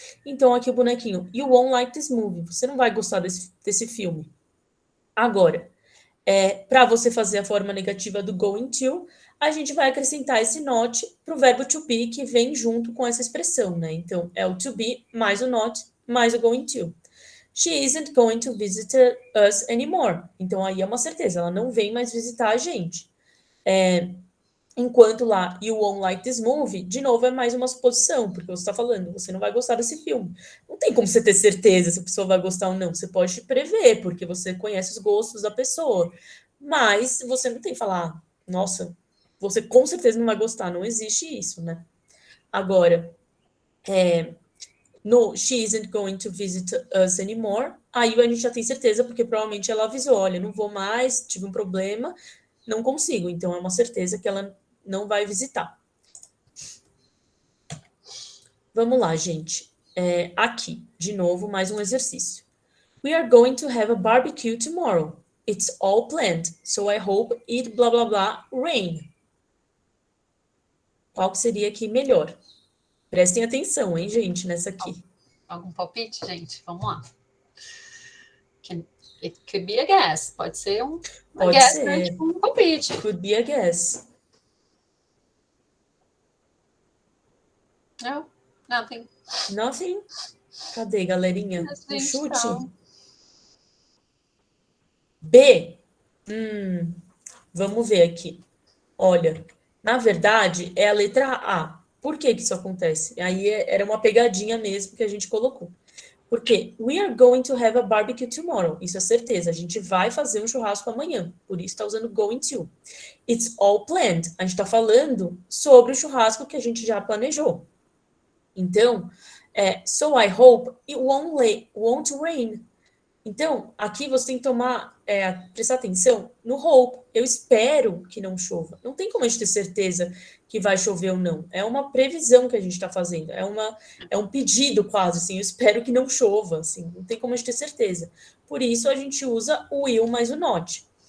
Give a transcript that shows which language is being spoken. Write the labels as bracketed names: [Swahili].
[Portuguese] Então, aqui o bonequinho, [English] you won't like this movie. [Portuguese] Você não vai gostar desse filme. Agora, para você fazer a forma negativa do going to, a gente vai acrescentar esse not para o verbo to be, que vem junto com essa expressão, né? Então, é o to be mais o not mais o going to. [English] She isn't going to visit us anymore. [Portuguese] Então, aí é uma certeza, ela não vem mais visitar a gente. Enquanto lá, [English] you won't like this movie, [Portuguese] de novo é mais uma suposição, porque você está falando, você não vai gostar desse filme. Não tem como você ter certeza se a pessoa vai gostar ou não. Você pode prever, porque você conhece os gostos da pessoa. Mas você não tem que falar, nossa, você com certeza não vai gostar. Não existe isso, né? Agora, no [English] she isn't going to visit us anymore, [Portuguese] aí a gente já tem certeza, porque provavelmente ela avisou, olha, não vou mais, tive um problema, não consigo. Então, é uma certeza que ela não vai visitar. Vamos lá, gente. Aqui, de novo, mais um exercício. [English] We are going to have a barbecue tomorrow. It's all planned, so I hope it blah blah blah rain. [Portuguese] Qual que seria aqui melhor? Prestem atenção, hein, gente, nessa aqui. Algum palpite, gente? Vamos lá. [English] It could be a guess. [Portuguese] Pode ser uma Pode [English] guess, [Portuguese] ser. né? Tipo um palpite. [English] Could be a guess. No, nothing. Nothing. [Portuguese] Cadê, galerinha? Um chute? Então. B. Vamos ver aqui. Olha, na verdade, é a letra A. Por que que isso acontece? Aí era uma pegadinha mesmo que a gente colocou. Porque [English] we are going to have a barbecue tomorrow. [Portuguese] Isso é certeza. A gente vai fazer um churrasco amanhã. Por isso está usando going to. [English] It's all planned. [Portuguese] A gente está falando sobre o churrasco que a gente já planejou. Então, [English] so I hope it won't rain. [Portuguese] Então, aqui você tem que prestar atenção no hope. Eu espero que não chova. Não tem como a gente ter certeza que vai chover ou não. É uma previsão que a gente está fazendo. É um pedido quase, assim. Eu espero que não chova, assim. Não tem como a gente ter certeza. Por isso, a gente usa o will mais o not.